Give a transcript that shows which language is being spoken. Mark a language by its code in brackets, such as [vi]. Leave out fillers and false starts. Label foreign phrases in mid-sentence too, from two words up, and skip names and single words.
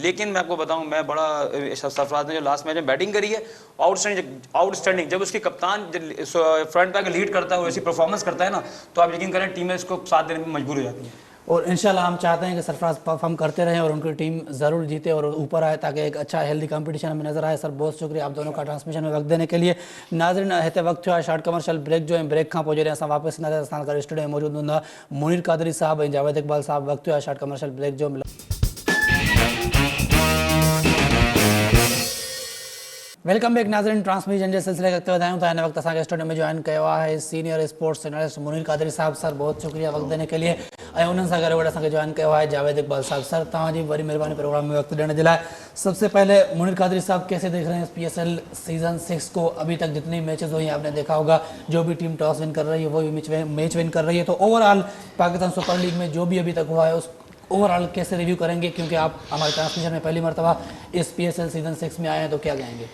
[ur] لیکن میں آپ کو بتاؤں، میں بڑا سرفراز نے جو [en] last match [ur] میں بیٹنگ کری ہے آؤٹ سٹینڈنگ، جب اس کی کپتان فرنٹ پہ لیڈ کرتا ہے، ایسی پرفارمنس کرتا ہے نا، تو آپ یقین کریں ٹیمیں اس کو ساتھ دینے میں مجبور ہو جاتی ہیں. اور ان شاء اللہ ہم چاہتے ہیں کہ سرفراز پرفارم کرتے رہیں اور ان کی ٹیم ضرور جیتے اور اوپر آئے تاکہ ایک اچھا [en] healthy competition [ur] ہمیں نظر آئے. سر، بہت شکریہ آپ دونوں کا ٹرانسمیشن میں وقت دینے کے لیے. [sd] नाज़रीन, हिते वक्त हुआ [en] short commercial break [sd] जो है, ब्रेक खां पोइ जॾहिं असां वापसि नज़र असां कर स्टूडियो में मौजूद हूंदा मुनीर कादरी साहब ऐं जावेद इकबाल साहब। वक्त हुआ [en] short commercial break [sd] जो। [en] welcome back [sd] नाज़रीन, ट्रांसमिशन जे सिलसिले खे वधायूं था। हिन वक्त असांखे स्टूडियो में जॉइन कयो आहे [en] senior sports journalist [sd] मुनीर कादरी साहब। [ur] سر، بہت شکریہ وقت دینے کے لیے. [sd] ऐं उन्हनि सां गॾु असांखे जॉइन कयो आहे जावेद इकबाल साहब। सर, तव्हांजी वरी महिरबानी प्रोग्राम में [ur] وقت دینے کے لیے. سب سے پہلے منیر قادری صاحب، کیسے دیکھ رہے ہیں PSL سیزن 6 کو? ابھی تک جتنی میچز ہوئی آپ نے دیکھا ہوگا، جو بھی ٹیم [en] toss win [ur] کر رہی ہے وہ بھی [en] match win [ur] کر رہی ہے، تو اوورآل پاکستان سپر لیگ میں جو بھی ابھی تک ہوا ہے اس اوورآل کیسے ریویو کریں گے? کیونکہ آپ ہمارے ٹرانسمیشن میں پہلی مرتبہ اس PSL سیزن 6 میں آئے ہیں، تو کیا کہیں گے?